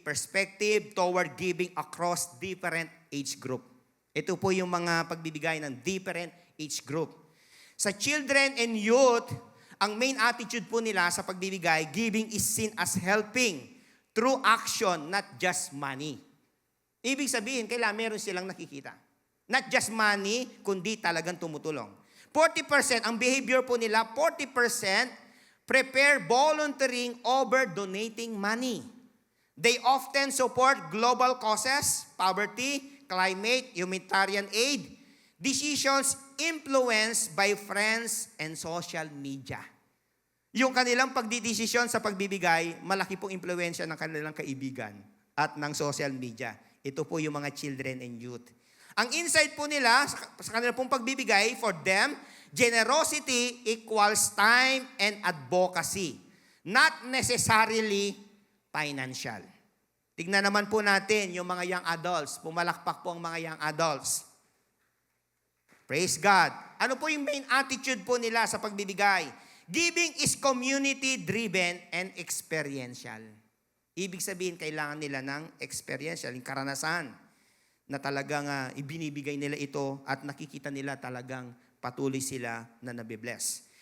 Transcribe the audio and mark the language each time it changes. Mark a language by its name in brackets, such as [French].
[English] Perspective toward giving across different age group. [Filipino] Ito po yung mga pagbibigay ng [English] different age group. Sa children and youth, ang main attitude [Filipino] po nila sa pagbibigay, [English] giving is seen as helping through action, not just money. [Filipino] Ibig sabihin, kailangan meron silang nakikita. [English] Not just money, [Filipino] kundi talagang tumutulong. [English] 40%, ang behavior po nila, 40% prepare volunteering over donating money. They often support global causes, poverty, climate, humanitarian aid, decisions influenced by friends and social media. [Filipino] Yung kanilang pagdidesisyon sa pagbibigay, malaki pong impluwensya ng kanilang kaibigan at ng social media. Ito po yung mga [English] children and youth. [Filipino] Ang insight po nila sa kanilang pong pagbibigay, [English] for them, generosity equals time and advocacy, not necessarily financial. [Filipino] Tignan naman po natin yung mga young adults. Pumalakpak po ang mga young adults. Praise God. Ano po yung main attitude po nila sa pagbibigay? [English] Giving is community-driven and experiential. [Filipino] Ibig sabihin, kailangan nila ng experiential, yung karanasan na talagang ibinibigay nila ito at nakikita nila talagang patuloy sila na nabibless.